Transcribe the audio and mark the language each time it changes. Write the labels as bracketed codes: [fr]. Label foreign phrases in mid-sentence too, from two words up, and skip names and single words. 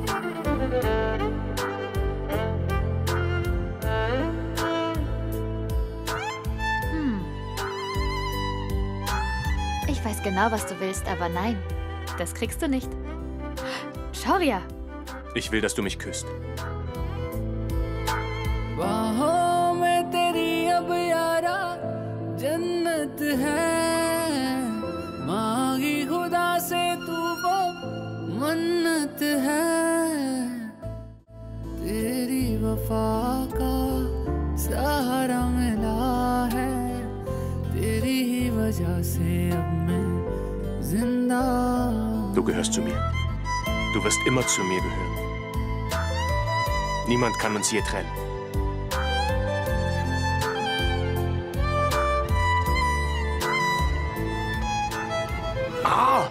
[de] Ich weiß genau, was du willst, aber nein, das kriegst du nicht. Shoria! Ich will, dass du mich küsst. [hi] बाहों में तेरी अब यारा जन्नत है मांगी खुदा से तू वो मन्नत है तेरी वफा का [de] Du gehörst zu mir. Du wirst immer zu mir gehören. Niemand kann uns je trennen. Ah!